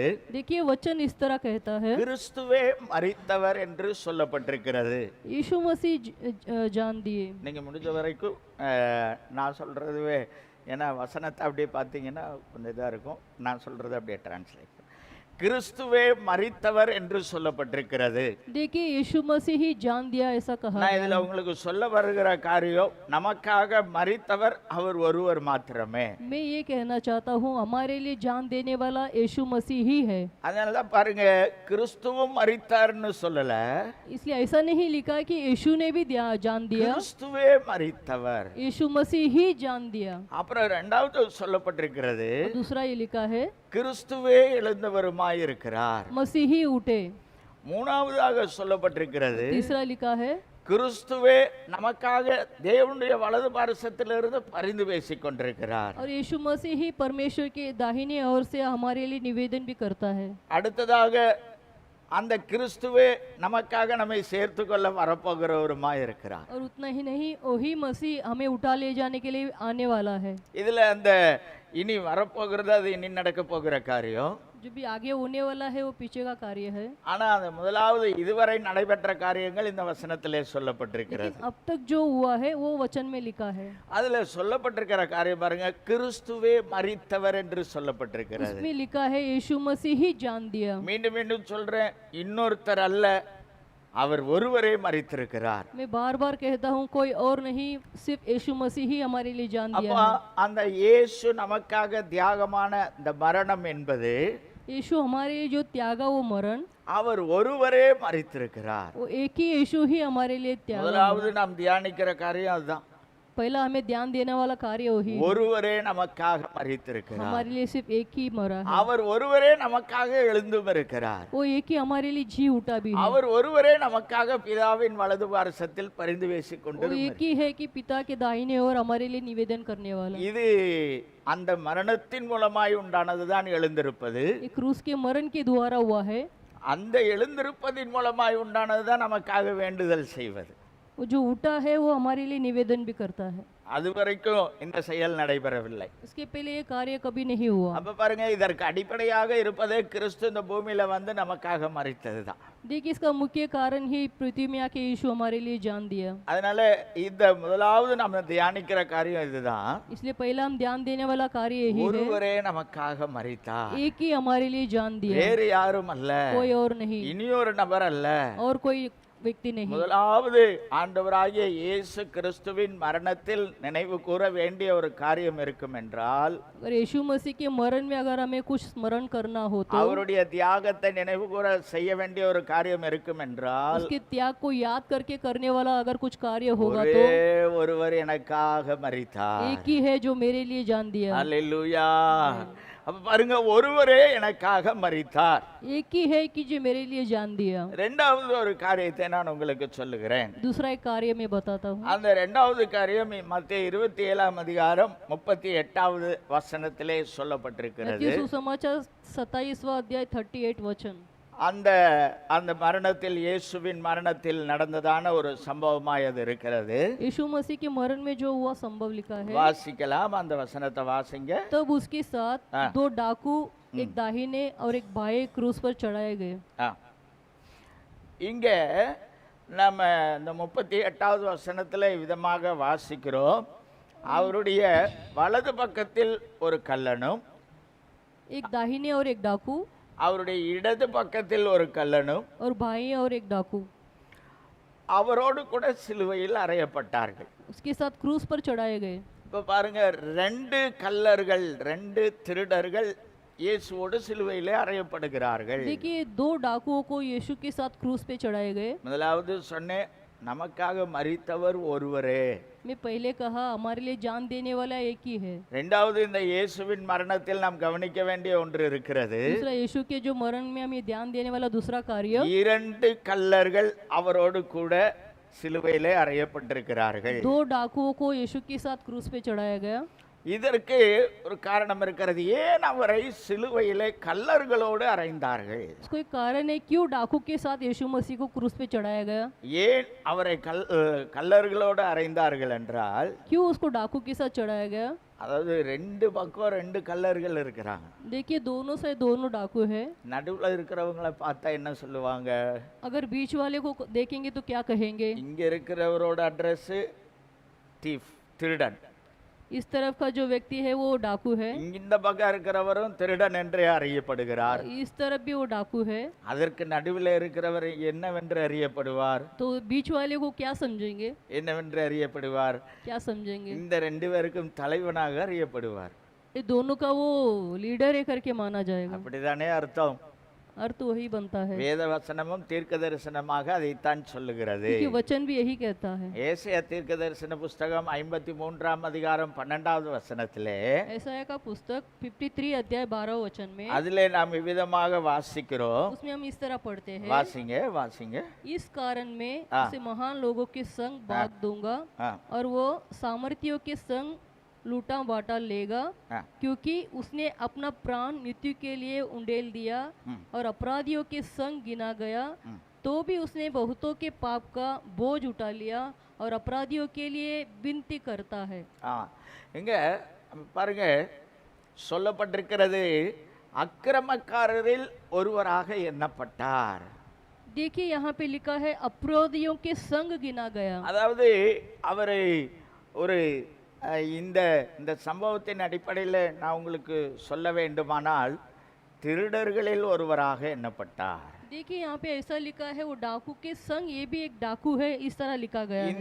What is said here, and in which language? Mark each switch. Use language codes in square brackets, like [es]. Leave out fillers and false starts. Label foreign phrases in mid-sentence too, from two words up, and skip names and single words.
[hi] देखिए वचन इस तरह कहता है, [ta] கிறிஸ்துவே மரித்தவர் என்று சொல்லப்பட்டிருக்கிறது. [hi] यीशु मसीह जान दिए। [ta] நீங்க முடிஞ்ச வரைக்கும் நான் சொல்றதுவே, ஏன்னா வசனத்தை அப்படியே பார்த்தீங்கன்னா கொஞ்சம் இதாக இருக்கும், நான் சொல்றது அப்படியே டிரான்ஸ்லேட். கிறிஸ்துவே மரித்தவர் என்று சொல்லப்பட்டிருக்கிறது. [hi] देखिए यीशु मसीह ही जान दिया ऐसा कहा। [ta] நான் இதுல உங்களுக்கு சொல்ல வருகிற காரியம், நமக்காக மரித்தவர் அவர் ஒருவர் மாத்திரமே. [hi] मैं ये कहना चाहता हूँ हमारे लिए जान देने वाला यीशु मसीह ही है। [ta] அதனால தான் பாருங்க, கிறிஸ்துவும் மரித்தார்னு சொல்லல, [hi] इसलिए ऐसा नहीं लिखा कि यीशु ने भी जान दिया, [ta] கிறிஸ்துவே மரித்தவர், [hi] यीशु मसीह ही जान दिया। [ta] அப்புறம் இரண்டாவது சொல்லப்பட்டிருக்கிறது, [hi] दूसरा ये लिखा है [ta] கிறிஸ்துவே எழுந்தவருமாய் இருக்கிறார். [hi] मसीह ही उठे। [ta] மூணாவதாக சொல்லப்பட்டிருக்கிறது, [hi] तीसरा लिखा है [ta] கிறிஸ்துவே நமக்காக தேவனுடைய வலது பாரசத்திலிருந்து பரிந்து பேசிக் கொண்டிருக்கிறார். [hi] और यीशु मसीह ही परमेश्वर के दाहिने ओर से हमारे लिए निवेदन भी करता है। [ta] அடுத்ததாக அந்த கிறிஸ்துவே நமக்காக நம்மை சேர்த்து கொள்ள வரப்போகிறவருமாய் இருக்கிறார். [hi] और उतना ही नहीं, वही मसीह हमें उठा ले जाने के लिए आने वाला है। [ta] இதுல அந்த இனி வரப்போகிறது, அது இனி நடக்க போகிற காரியம். [hi] जो भी आगे होने वाला है वो पीछे का कार्य है। [ta] ஆனா அந்த முதலாவது இதுவரை நடைபெற்ற காரியங்கள் இந்த வசனத்திலே சொல்லப்பட்டிருக்கிறது. [hi] लेकिन अब तक जो हुआ है वो वचन में लिखा है। [ta] அதுல சொல்லப்பட்டிருக்கிற காரியம் பாருங்க, கிறிஸ்துவே மரித்தவர் என்று சொல்லப்பட்டிருக்கிறது. [hi] उसमें लिखा है यीशु मसीह ही जान दिया। [ta] மீண்டும் மீண்டும் சொல்றேன், இன்னொருத்தர் அல்ல, அவர் ஒருவரே மரித்திருக்கிறார். [hi] मैं बार बार कहता हूँ कोई और नहीं, सिर्फ यीशु मसीह ही हमारे लिए जान दिया [ta] அப்ப [hi] है। [ta] அந்த இயேசு நமக்காக தியாகமான இந்த மரணம் என்பது, [hi] यीशु हमारे लिए जो त्यागा वो मरण, [ta] அவர் ஒருவரே மரித்திருக்கிறார். [hi] वो एक ही यीशु ही हमारे लिए त्यागा। [ta] முதலாவது நாம் தியானிக்கிற காரியம் அதுதான். [hi] पहला हमें ध्यान देने वाला कार्य वही है। [ta] ஒருவரே நமக்காக மரித்திருக்கிறார். [hi] हमारे लिए सिर्फ एक ही मरा है। [ta] அவர் ஒருவரே நமக்காக எழுந்தும் இருக்கிறார். [hi] वो एक ही हमारे लिए जी उठा भी है। [ta] அவர் ஒருவரே நமக்காக பிதாவின் வலது பாரசத்தில் பரிந்து பேசிக் [hi] वो [ta] கொண்டிருக்கிறார். [hi] एक ही है कि पिता के दाहिने ओर हमारे लिए निवेदन करने वाला। [ta] இது அந்த மரணத்தின் மூலமாய் உண்டானதுதான் எழுந்திருப்பது. [hi] ये क्रूस के मरण के द्वारा हुआ है। [ta] அந்த எழுந்திருப்பதின் மூலமாய் உண்டானதுதான் நமக்காக வேண்டுதல் செய்வது. [hi] वो जो उठा है वो हमारे लिए निवेदन भी करता है। [ta] அது வரைக்கும் இந்த செயல் நடைபெறவில்லை. [hi] इसके पहले ये कार्य कभी नहीं हुआ। [ta] அப்ப பாருங்க, இதற்கு அடிப்படையாக இருப்பதே கிறிஸ்து இந்த பூமியில வந்து நமக்காக மரித்ததுதான். [hi] देखिए इसका मुख्य कारण ही पृथ्वी में आके यीशु हमारे लिए जान दिया। [ta] அதனால இந்த முதலாவது நம்ம தியானிக்கிற காரியம் இதுதான். [hi] इसलिए पहला हम ध्यान देने वाला कार्य यही है, [ta] ஒருவரே நமக்காக மரித்தார், [hi] एक ही हमारे लिए जान दिया, [ta] வேறு யாரும் அல்ல, [hi] कोई और नहीं, [ta] இனியொரு நபர் அல்ல. [hi] और कोई व्यक्ति नहीं। [ta] முதலாவது ஆண்டவராகிய இயேசு கிறிஸ்துவின் மரணத்தில் நினைவு கூற வேண்டிய ஒரு காரியம் இருக்கும் என்றால், [hi] अगर यीशु मसीह के मरण में अगर हमें कुछ स्मरण करना हो तो, [ta] அவருடைய தியாகத்தை நினைவு கூற செய்ய வேண்டிய ஒரு காரியம் இருக்கும் என்றால், [hi] उसके त्याग को याद करके करने वाला अगर कुछ कार्य होगा तो, [ta] ஒரே ஒருவர் எனக்காக மரித்தார். [hi] एक ही है जो मेरे लिए जान दिया। [ta] அல்லேலூயா. அப்ப பாருங்க, ஒருவரே எனக்காக மரித்தார். [hi] एक ही है कि जो मेरे लिए जान दिया। [ta] இரண்டாவது ஒரு காரியத்தை நான் உங்களுக்கு சொல்லுகிறேன். [hi] दूसरा एक कार्य मैं बताता हूँ। [ta] அந்த இரண்டாவது காரியம் மத்தேயு 27ஆம் அதிகாரம் 38வது வசனத்திலே சொல்லப்பட்டிருக்கிறது. [hi] मत्ती सुसमाचार 27वां अध्याय 38 वचन। [ta] அந்த அந்த மரணத்தில், இயேசுவின் மரணத்தில் நடந்ததான ஒரு சம்பவமாய் அது இருக்கிறது. [hi] यीशु मसीह के मरण में जो हुआ संभव लिखा है। [ta] வாசிக்கலாம், அந்த வசனத்தை வாசிங்க. [hi] तब उसके साथ दो डाकू, एक दाहिने और एक बाएं क्रूस पर चढ़ाए गए। [ta] இங்க நம்ம இந்த 38வது வசனத்துல விதமாக வாசிக்கிறோம், அவருடைய வலது பக்கத்தில் ஒரு கல்லனும் [hi] एक दाहिने और एक डाकू [ta] அவருடைய இடது பக்கத்தில் ஒரு கல்லனும் [hi] और बाएं और एक डाकू [ta] அவரோடு கூட சிலுவையில் அறையப்பட்டார்கள். [hi] उसके साथ क्रूस पर चढ़ाए गए। [ta] இப்போ பாருங்க, ரெண்டு கல்லர்கள், ரெண்டு திருடர்கள் இயேசுவோடு சிலுவையிலே அறையப்படுகிறார்கள். [hi] देखिए दो डाकुओं को यीशु के साथ क्रूस पे चढ़ाए गए। [ta] முதலாவது சொன்னேன், நமக்காக மரித்தவர் ஒருவரே. [hi] मैं पहले कहा हमारे लिए जान देने वाला एक ही है। [ta] இரண்டாவது, இந்த இயேசுவின் மரணத்தில் நாம் கவனிக்க வேண்டிய ஒன்று இருக்கிறது. [hi] दूसरा यीशु के जो मरण में हमें ध्यान देने वाला दूसरा कार्य, [ta] இரண்டு கல்லர்கள் அவரோடு கூட சிலுவையிலே அறையப்பட்டிருக்கிறார்கள். [hi] दो डाकुओं को यीशु के साथ क्रूस पे चढ़ाया गया। [ta] இதற்கு ஒரு காரணம் இருக்கிறது. ஏன் அவரை சிலுவையிலே கல்லர்களோடு அறைந்தார்கள்? [hi] इसको एक कारण है क्यों डाकू के साथ यीशु मसीह को क्रूस पे चढ़ाया गया। [ta] ஏன் அவரை கல்லர்களோடு அறைந்தார்கள் என்றால், [hi] क्यों उसको डाकू के साथ चढ़ाया गया? [ta] அதாவது ரெண்டு பக்கம் ரெண்டு கல்லர்கள் இருக்கிறாங்க. [hi] देखिए दोनों से दोनों डाकू है। [ta] நடுவுல இருக்கிறவங்களை பார்த்தா என்ன சொல்லுவாங்க? [hi] अगर बीच वाले को देखेंगे तो क्या कहेंगे? [ta] இங்க இருக்கிறவரோட [en] address thief, [ta] திருடன். [hi] इस तरफ का जो व्यक्ति है वो डाकू है, [ta] இந்த பக்கம் இருக்கிறவரும் திருடன் என்றே அறியப்படுகிறார். [hi] इस तरफ भी वो डाकू है। [ta] அதற்கு நடுவில் இருக்கிறவர் என்னவென்று அறியப்படுவார்? [hi] तो बीच वाले को क्या समझेंगे? [ta] என்னவென்று அறியப்படுவார்? [hi] क्या समझेंगे? [ta] இந்த ரெண்டு பேருக்கும் தலைவனாக அறியப்படுவார். [hi] ये दोनों का वो लीडर है करके माना जाएगा। [ta] அப்படிதானே அர்த்தம்? [hi] अर्थ वही बनता है, [ta] வேத வசனமும் தீர்க்க தரிசனமாக அதைத்தான் சொல்லுகிறது. [hi] क्योंकि वचन भी यही कहता है। [ta] ஏசாயா தீர்க்க தரிசன புஸ்தகம் 53ஆம் அதிகாரம் 12வது வசனத்திலே, [hi] ऐसाया का पुस्तक 53 अध्याय 12 वचन में, [ta] அதிலே நாம் இவ்விதமாக வாசிக்கிறோம். [hi] उसमें हम इस तरह पढ़ते हैं, [ta] வாசிங்க. [hi] इस कारण में हाँ। उसे महान लोगों के संग बांट दूंगा हाँ। और वो सामर्थियों के संग लूटा बाटा लेगा, हाँ। क्योंकि उसने अपना प्राण मृत्यु के लिए उंडेल दिया और अपराधियों के संग गिना गया, तो भी उसने बहुतों के पाप का बोझ उठा लिया और अपराधियों के लिए विनती करता है। [ta] இங்க பாருங்க, சொல்லப்பட்டிருக்கிறது அக்கிரமக்காரரில் ஒருவராக எண்ணப்பட்டார். [hi] देखिए यहाँ पे लिखा है अपराधियों के संग गिना गया। [ta] அதாவது அவரை ஒரு இந்த இந்த சம்பவத்தின் அடிப்படையில் நான் உங்களுக்கு சொல்ல வேண்டுமானால், திருடர்களில் ஒருவராக எண்ணப்பட்டார். [hi] देखिए यहाँ पे ऐसा लिखा है वो डाकू के संग ये भी एक डाकू है, इस तरह लिखा गया है।